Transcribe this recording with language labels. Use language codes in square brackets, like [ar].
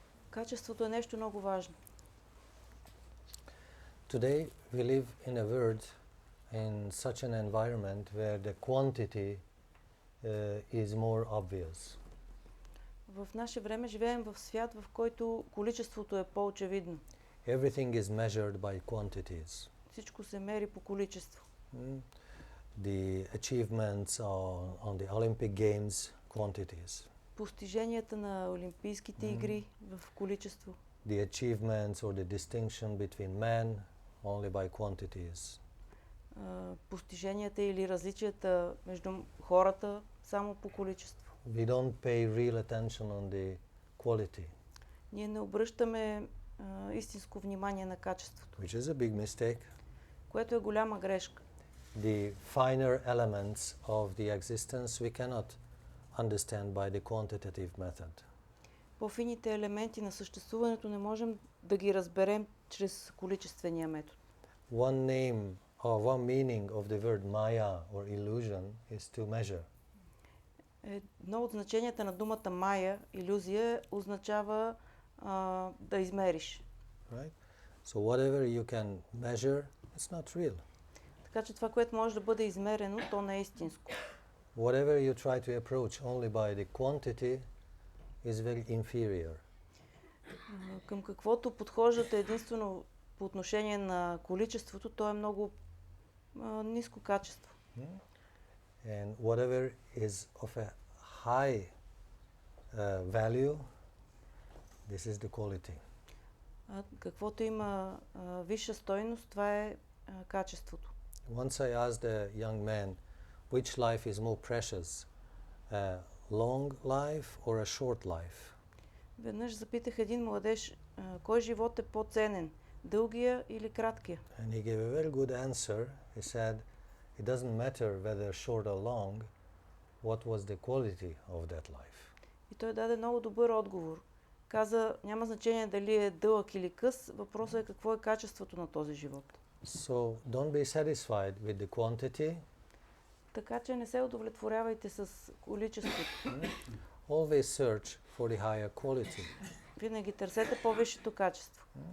[bg] Качеството е нещо много важно. [en] Today we live in a world in such an environment where the quantity is more obvious. [bg] В наше време живеем в свят, в който количеството е по-очевидно. [en] Everything is measured by quantities. [bg] Всичко се мери по количество. [en] The achievements on the Olympic Games, quantities. [bg] Постиженията на Олимпийските игри в количество. [en] The achievements or the distinction between men only by quantities. [bg] Постиженията или различията между хората само по количество. [en] We don't pay real attention on the quality. [bg] Ние не обръщаме истинско внимание на качеството. [en] Which is a big mistake. [bg] Което е голяма грешка. [en] The finer elements of the existence we cannot understand by the quantitative method. [bg] По-фините елементи на съществуването не можем да ги разберем чрез количествения метод. [en] One name or one meaning of the word maya or illusion is to measure. [bg] Едно от значенията на думата мая, илюзия, означава да измериш. [en] Right? So whatever you can measure, it's not real. [bg] Така че това, което може да бъде измерено, то не е истинско. [en] Whatever you try to approach only by the quantity is very inferior. [bg] Към каквото подхождате единствено по отношение на количеството, то е много ниско качество. [en] And whatever is of a high value, this is the quality. [bg] Каквото има висша стойност, това е качеството. [en] Once I asked a young man, which life is more precious, a long life or a short life? [bg] Веднъж запитах един младеж, кой живот е по-ценен, дългия или краткия? [en] And he gave a very good answer. He said, it doesn't matter whether short or long, what was the quality of that life. [bg] И той даде много добър отговор. Каза, няма значение дали е дълъг или къс, въпросът е какво е качеството на този живот. [en] So don't be satisfied with the quantity. [bg] Така че не се удовлетворявайте с количеството. [en] Always search for the higher quality. [bg] Винаги търсете по-висшето качество.